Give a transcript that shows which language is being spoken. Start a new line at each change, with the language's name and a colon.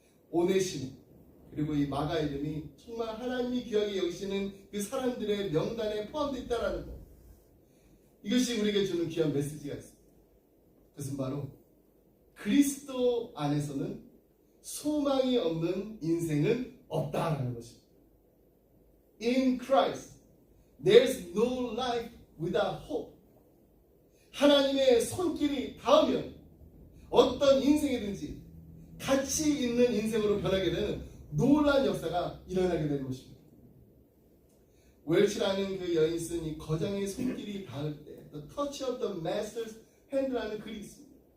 Korean: 오네시모 그리고 이 마가 이름이 정말 하나님이 귀하게 여기시는 그 사람들의 명단에 포함되어 있다는 것. 이것이 우리에게 주는 귀한 메시지가 있습니다. 그것은 바로 그리스도 안에서는 소망이 없는 인생은 없다라는 것입니다.
English: In Christ, there's no life without hope.
Korean: 하나님의 손길이 닿으면 어떤 인생이든지 가치 있는 인생으로 변하게 되는 놀라운 역사가 일어나게 되는 것입니다. 웰치라는 그 여인이 쓴 이 거장의 손길이 닿을 때 The Touch of the Master's Hand라는 글이 있습니다.